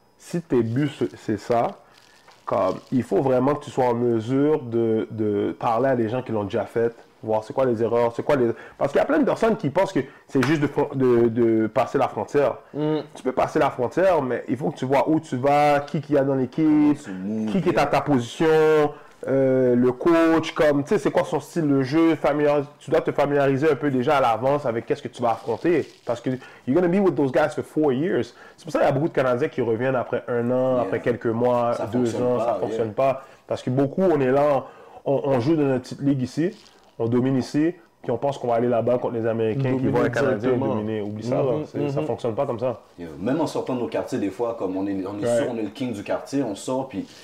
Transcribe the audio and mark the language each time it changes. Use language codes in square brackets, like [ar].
[fr] Si tes buts, c'est ça, comme, il faut vraiment que tu sois en mesure de parler à des gens qui l'ont déjà fait, voir c'est quoi les erreurs, Parce qu'il y a plein de personnes qui pensent que c'est juste de passer la frontière. Tu peux passer la frontière, mais il faut que tu vois où tu vas, qui y a dans l'équipe, qui est à ta position, le coach, comme, tu sais, c'est quoi son style de jeu, tu dois te familiariser un peu déjà à l'avance avec qu'est-ce que tu vas affronter. [en] Parce que you're going to be with those guys for 4 years. [fr] C'est pour ça qu'il y a beaucoup de Canadiens qui reviennent après 1 an, après quelques mois, 2 ans, ça ne fonctionne pas. Parce que beaucoup, on est là, on joue dans notre petite ligue ici, on domine ici, puis on pense qu'on va aller là-bas contre les Américains qui vont être Canadiens et dominer. Oublie ça, là. Ça ne fonctionne pas comme ça. Même en sortant de nos quartiers, des fois, comme on est sûr, on est le king du quartier, on sort, puis...